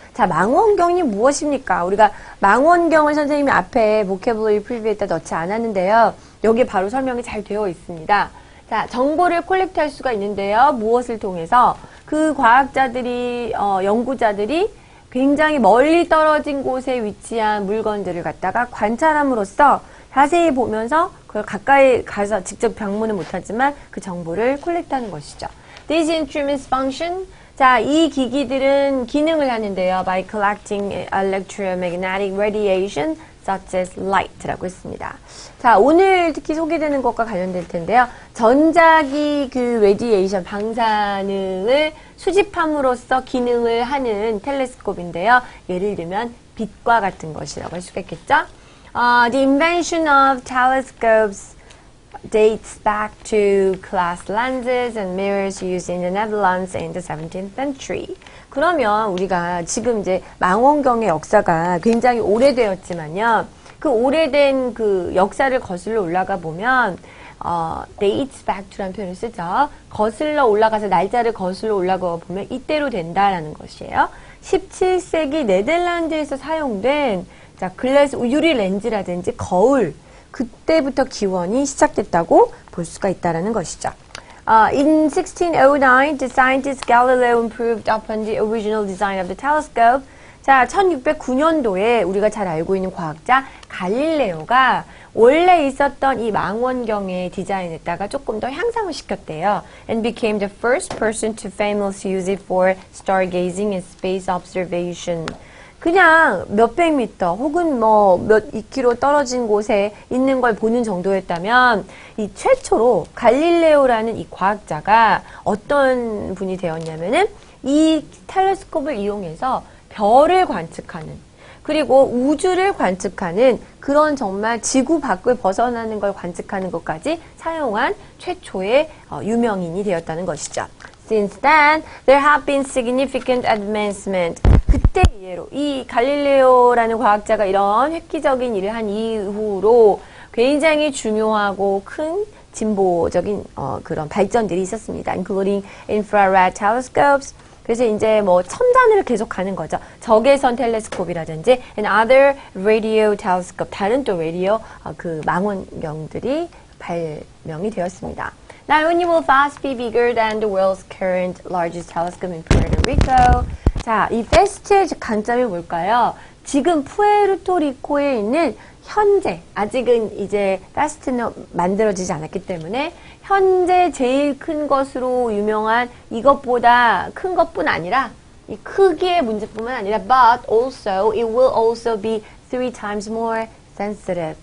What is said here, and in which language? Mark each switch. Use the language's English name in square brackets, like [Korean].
[Korean] 자, 망원경이 무엇입니까? 우리가 망원경을 선생님이 앞에 vocabulary preview에다 넣지 않았는데요. 여기에 바로 설명이 잘 되어 있습니다. 자, 정보를 콜렉트할 수가 있는데요. 무엇을 통해서? 그 과학자들이, 연구자들이 굉장히 멀리 떨어진 곳에 위치한 물건들을 갖다가 관찰함으로써 자세히 보면서 그걸 가까이 가서 직접 방문은 못하지만 그 정보를 콜렉트하는 것이죠. [English] These instruments function. [Korean] 자, 이 기기들은 기능을 하는데요. [English] By collecting electromagnetic radiation such as light [Korean] 라고 했습니다. 자, 오늘 특히 소개되는 것과 관련될 텐데요. 전자기 그 radiation 방사능을 수집함으로써 기능을 하는 텔레스콥인데요. 예를 들면 빛과 같은 것이라고 할 수가 있겠죠. [English] The invention of telescopes dates back to glass lenses and mirrors used in the Netherlands in the 17th century. [Korean] 그러면 우리가 지금 이제 망원경의 역사가 굉장히 오래되었지만요. 그 오래된 그 역사를 거슬러 올라가 보면 [English] dates back to [Korean] 라는 표현을 쓰죠. 거슬러 올라가서 날짜를 거슬러 올라가 보면 이때로 된다라는 것이에요. 17세기 네덜란드에서 사용된 자, 글래스 유리 렌즈라든지 거울 그때부터 기원이 시작됐다고 볼 수가 있다라는 것이죠. [English] In 1609, the scientist Galileo improved upon the original design of the telescope. [Korean] 자, 1609년도에 우리가 잘 알고 있는 과학자 갈릴레오가 원래 있었던 이 망원경의 디자인에다가 조금 더 향상을 시켰대요. [English] And became the first person to famously use it for stargazing and space observation. [Korean] 그냥 몇백 미터 혹은 뭐 몇 2km 떨어진 곳에 있는 걸 보는 정도였다면 이 최초로 갈릴레오라는 이 과학자가 어떤 분이 되었냐면은 이 텔레스콥을 이용해서 별을 관측하는 그리고 우주를 관측하는 그런 정말 지구 밖을 벗어나는 걸 관측하는 것까지 사용한 최초의 유명인이 되었다는 것이죠. [English] Since then, there have been significant advancement. [Korean] 그때 이후로 이 갈릴레오라는 과학자가 이런 획기적인 일을 한 이후로 굉장히 중요하고 큰 진보적인 그런 발전들이 있었습니다. [English] Including infrared telescopes. [Korean] 그래서 이제 뭐 첨단을 계속 가는 거죠. 적외선 텔레스콥이라든지 [English] and other radio telescope. [Korean] 다른 또 라디오 그 망원경들이 발명이 되었습니다. [English] Not only will FAST be bigger than the world's current largest telescope in Puerto Rico. [Korean] 자, 이 FAST의 강점이 뭘까요? 지금 푸에르토리코에 있는 현재, 아직은 이제 FAST는 만들어지지 않았기 때문에 현재 제일 큰 것으로 유명한 이것보다 큰 것뿐 아니라 이 크기의 문제뿐만 아니라 [English] but also it will also be 3 times more sensitive.